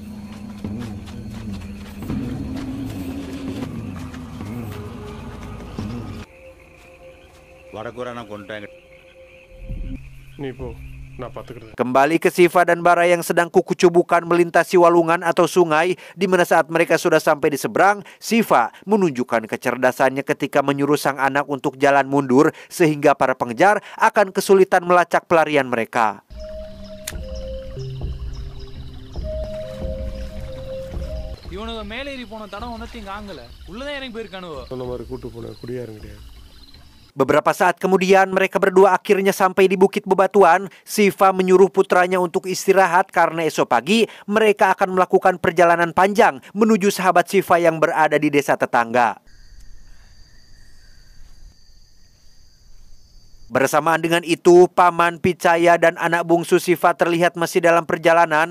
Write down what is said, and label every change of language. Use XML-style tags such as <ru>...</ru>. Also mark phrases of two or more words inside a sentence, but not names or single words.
<id>Kembali ke Siva dan Bara yang sedang kukucubukan melintasi walungan atau sungai, di mana saat mereka sudah sampai di seberang, Siva menunjukkan kecerdasannya ketika menyuruh sang anak untuk jalan mundur sehingga para pengejar akan kesulitan melacak pelarian mereka.</id> <ta>இவனுங்க மேலேறி போன தடம் ஒன்னத்தையும் காங்கல உள்ளதான் இறங்கி போயிருக்கானுவோ சொன்ன மாதிரி கூட்டு போன குடியாருங்க கிடையாது.</ta> <id>Beberapa saat kemudian mereka berdua akhirnya sampai di Bukit Bebatuan. Siva menyuruh putranya untuk istirahat karena esok pagi mereka akan melakukan perjalanan panjang menuju sahabat Siva yang berada di desa tetangga. Bersamaan dengan itu, paman Picaya dan anak bungsu Siva terlihat masih dalam perjalanan.</id>